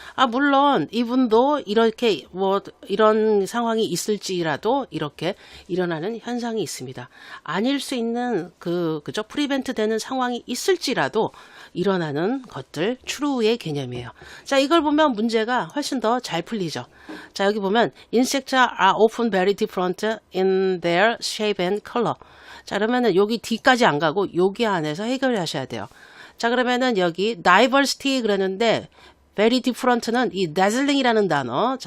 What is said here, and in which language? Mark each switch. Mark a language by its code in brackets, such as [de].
[ko] 물론 이분도 이렇게 이런 상황이 있을지라도 이렇게 일어나는 현상이 있습니다. 아닐 수 있는 그죠? 프리벤트 되는 상황이 있을지라도 일어나는 것들 true의 개념이에요. 자, 이걸 보면 문제가 훨씬 더 잘 풀리죠. 자, 여기 보면 [en] insects are often very different in their shape and color. [ko] 자, 그러면은 여기 D까지 안 가고 여기 안에서 해결을 하셔야 돼요. 자, 그러면은 여기 diversity 그랬는데 [en] very different [ko] 는 이 dazzling이라는 단어.